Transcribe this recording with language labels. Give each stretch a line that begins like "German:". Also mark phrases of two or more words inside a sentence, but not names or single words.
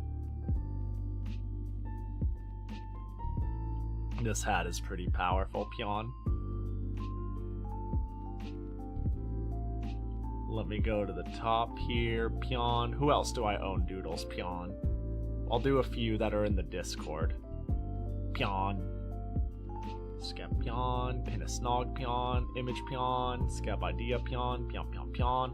English: This hat is pretty powerful, Pyon. Let me go to the top here, Pyon. Who else do I own Doodles, Pyon? I'll do a few that are in the Discord. Pyon. Skep Pyon, Pin a Snog Pyon, Image Pyon, Skep Idea Pyon, Pyon Pyon Pyon.